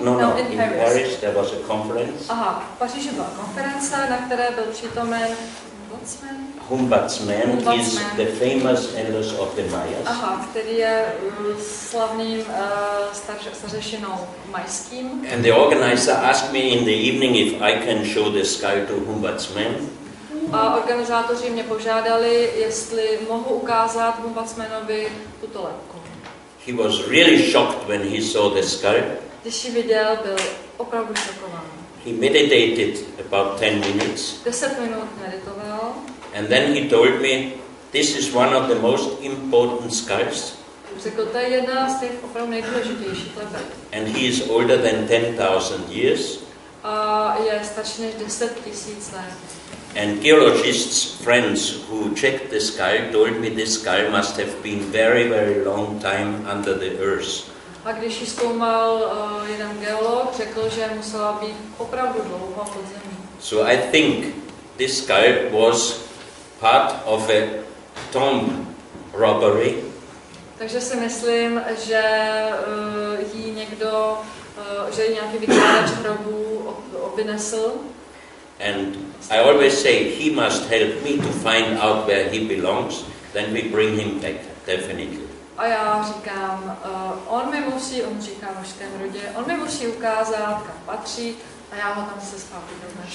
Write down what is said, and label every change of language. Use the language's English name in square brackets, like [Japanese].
[English] No, in Paris there was a conference. [Czech] Aha, v Paříži byla konference, na které byl přítomen [English] Ombudsman is the famous elders of the Mayas. [Czech] Aha, který je slavným stařešinou majským. [English] And the organizer asked me in the evening if I can show the skull to Ombudsman. [Czech] A organizátoři mě požádali, jestli mohu ukázat ombudsmanovi tuto lepku. [English] He was really shocked when he saw the skull. [Czech] Když ji viděl, byl opravdu šokován. [English] He meditated about 10 minutes. [Czech] 10 minut meditoval. [English] And then he told me, this is one of the most important skulls. [Czech] Řekl, to je jedna z těch opravdu nejdůležitějších lebek. [English] And he is older than 10,000 years. [Czech] A je starší než 10 000 let. [English] And geologists, friends who checked the skull, told me this skull must have been very, very long time under the earth. [Czech] A když ji zkoumal jeden geolog, řekl, že musela být opravdu dlouho pod zemí. [English] So I think this skull was part of a tomb robbery. [Czech] Takže si myslím, že jí někdo, že ji nějaký vykladač hrobů vynesl. [English] And I always say, he must help me to find out where he belongs, then we bring him back, definitely. [Czech] A já říkám, on říká v mužském rodě, on mi musí ukázat, kam patří, a já ho tam se zpátky donesu.